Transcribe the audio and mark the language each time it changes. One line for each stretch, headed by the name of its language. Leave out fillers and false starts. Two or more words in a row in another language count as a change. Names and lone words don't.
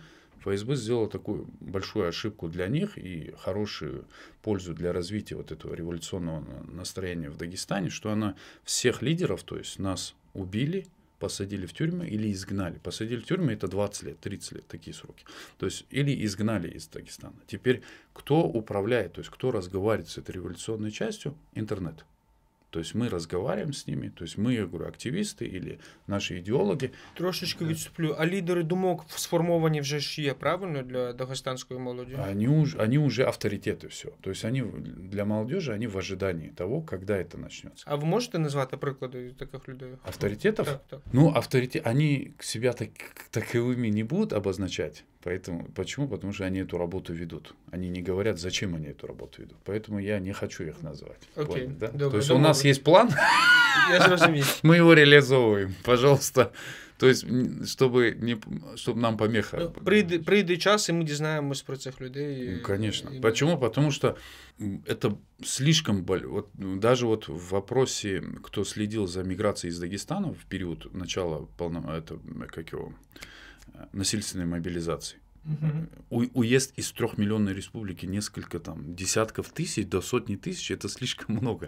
Russian: ФСБ сделала такую большую ошибку для них и хорошую пользу для развития вот этого революционного настроения в Дагестане, что она всех лидеров, то есть нас убили, посадили в тюрьму или изгнали. Посадили в тюрьму — это 20 лет, 30 лет, такие сроки. То есть или изгнали из Дагестана. Теперь кто управляет, то есть кто разговаривает с этой революционной частью? Интернет. То есть мы разговариваем с ними, то есть мы, я говорю, активисты или
Ukrainian: наші ідеологи. Трошечки відступлю. А лідери думок сформовані вже ж є, правильно, для дагестанської молоді?
Russian: Они уже авторитеты все. То есть они для молодежи, они в ожидании того, когда это начнется.
Ukrainian: А ви можете назвати приклади таких людей?
Russian: Авторитетов?
Ukrainian: Так.
Russian: Ну, они себя таковыми не будут обозначать. Поэтому, почему? Потому что они эту работу ведут. Они не говорят, зачем они эту работу ведут. Поэтому я не хочу их назвать. Окей. Понял, да?
Ukrainian: Добре,
Russian: то есть у нас есть план,
Ukrainian: я зрозумів.
Russian: мы его реализовываем. Пожалуйста. То есть, чтобы нам помеха.
Ukrainian: Прийде час, і ми дізнаємось про цих людей.
Russian: Конечно. Почему? Потому что это слишком... Вот, даже вот в вопросе, кто следил за миграцией из Дагестана в период начала насильственной мобилизации. Уезд из 3-миллионной республики несколько там десятков тысяч до сотни тысяч — это слишком много.